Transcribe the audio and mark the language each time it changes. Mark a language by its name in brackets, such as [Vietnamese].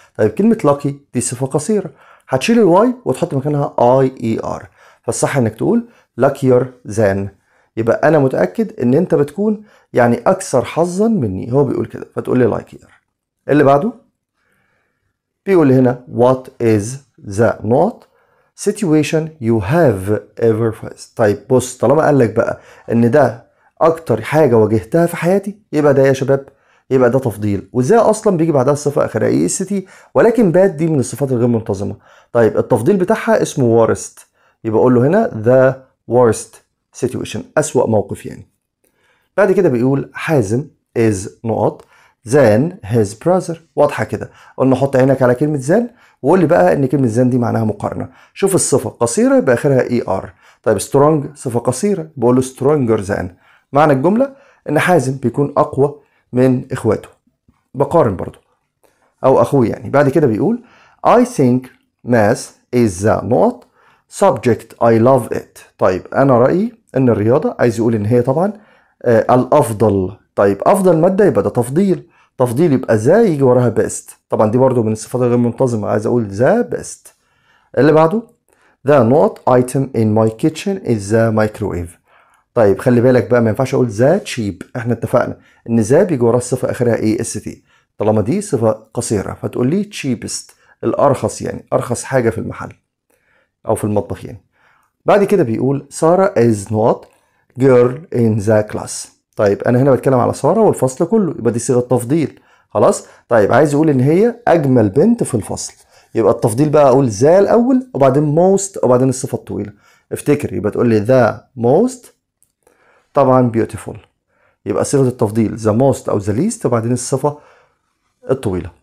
[Arabic] طيب كلمه lucky دي صفه قصيره، هتشيل الواي وتحط مكانها IER، فالصح انك تقول [English] luckier than، [Arabic] يبقى انا متاكد ان انت بتكون يعني اكثر حظا مني، هو بيقول كده فتقول لي luckier. اللي بعده بيقول لي هنا [English] what is the not situation you have ever faced. [Arabic] طيب بص طالما قال لك بقى ان ده اكتر حاجه واجهتها في حياتي، يبقى ده يا شباب يبقى ده تفضيل، وازاي اصلا بيجي بعدها الصفه اخرها EST، ولكن باد دي من الصفات الغير منتظمه. طيب التفضيل بتاعها اسمه worst، يبقى اقول له هنا [English] the worst situation، [Arabic] اسوأ موقف يعني. بعد كده بيقول [English] Hazem is not than his brother. [Arabic] واضحه كده، قلنا حط عينك على كلمه than وقول لي بقى ان كلمه than دي معناها مقارنه. شوف الصفه قصيره يبقى اخرها ER. طيب strong صفه قصيره بقول له [English] stronger than. [Arabic] معنى الجمله ان حازم بيكون اقوى من اخواته، بقارن برضو او اخوه يعني. بعد كده بيقول [English] I think math is the not subject I love it. [Arabic] طيب انا رأيي ان الرياضة عايز يقول ان هي طبعا الافضل. طيب افضل مادة يبقى ده تفضيل، تفضيل يبقى ذا يجي وراها best، طبعا دي برضو من الصفات الغير منتظمة، عايز اقول ذا best. اللي بعده [English] the not item in my kitchen is the microwave. [Arabic] طيب خلي بالك بقى ما ينفعش اقول ذا تشيب، احنا اتفقنا ان ذا بيجي وراها الصفه اخرها EST، طالما دي صفه قصيره فتقول لي cheapest الارخص، يعني ارخص حاجه في المحل او في المطبخ يعني. بعد كده بيقول [English] Sarah is not girl in the class. [Arabic] طيب انا هنا بتكلم على ساره والفصل كله، يبقى دي صيغه تفضيل خلاص. طيب عايز يقول ان هي اجمل بنت في الفصل، يبقى التفضيل بقى اقول ذا الاول وبعدين most وبعدين الصفه الطويله. افتكر يبقى تقول لي [English] the most [Arabic] طبعا beautiful، يبقى صيغه التفضيل the most او [English] the least [Arabic] وبعدين الصفه الطويله.